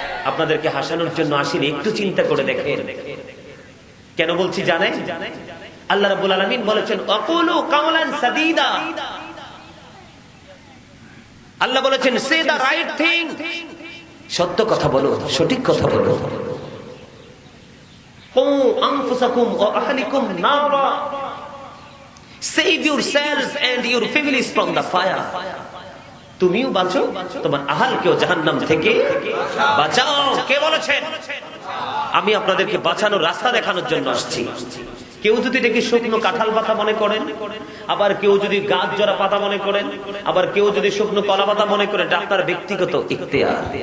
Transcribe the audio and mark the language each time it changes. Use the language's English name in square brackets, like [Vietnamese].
[Bangla] আপনাদেরকে হাসানোর জন্য আসিনি, একটু চিন্তা করে দেখেন। কেন বলছি জানেন? আল্লাহ রাব্বুল আলামিন বলেছেন [Arabic] আকুলু কাওলান সাদীদা। [Bangla] আল্লাহ বলেছেন [English] say the right thing, [Bangla] সত্য কথা বলো, সঠিক কথা বলো। [Arabic] কু আনফুসাকুম ওয়া আহলিকুম নারা, [English] save yourselves and your families from the fire. [Bangla] তুমিও বাঁচো, তোমার আহলকেও জাহান্নাম থেকে বাঁচাও। কে বলেছেন? আমি আপনাদেরকে বাঁচানোর রাস্তা দেখানোর জন্য আসছি। কেউ যদি দেখি শুকনো কাঁঠাল পাতা মনে করেন, আবার কেউ যদি গাছ জোড়া পাতা মনে করেন, আবার কেউ যদি শুকনো কলা পাতা মনে করেন, এটা আপনার ব্যক্তিগত ইখতিয়ার।